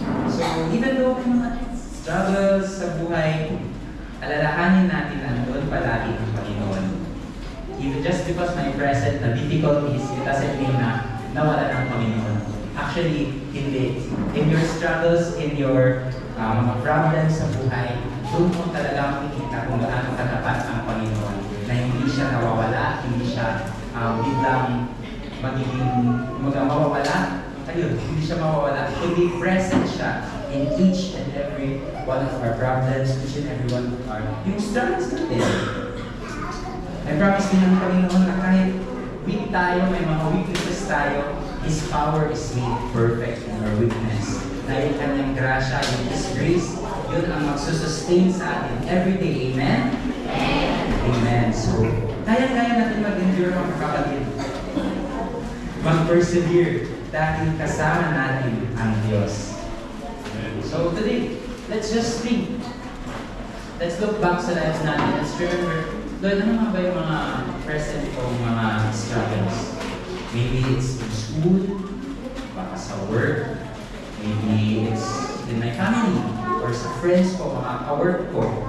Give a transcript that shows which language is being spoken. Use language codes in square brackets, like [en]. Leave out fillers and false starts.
[tl] So, even though may mga struggles sa buhay, alalahanin natin na doon palagi ang Panginoon. [en] Even just because [tl] may present na difficulties, [en] it doesn't mean na nawala ng Panginoon. [tl] Actually, hindi. In your struggles, in your mga problems sa buhay, doon mo talaga makikita kung gaano katapat ang Panginoon. siya nawawala, hindi siya biglang magiging mawawala. Ayun, hindi siya mawawala, kundi present siya in each and every one of our problems, each and every one of our yung struggles natin. I promise din ng Panginoon na kahit weak tayo, may mga weaknesses tayo, [en] His power is made perfect in our weakness. [tl] Na yung kanyang grasya, yung His grace, yun ang magsusustain sa atin everyday. Amen? Amen. Amen. So, kaya-kaya natin mag-endure mga kapatid. Mag-persevere dahil kasama natin ang Diyos. [en] So today, let's just think. Let's look back sa lives natin. [tl] Let's remember, Lord, ano nga ba yung mga present kong mga struggles? [en] Maybe it's in school, [tl] baka sa work, [en] maybe it's in my family, or sa friends ko, mga ka-work ko.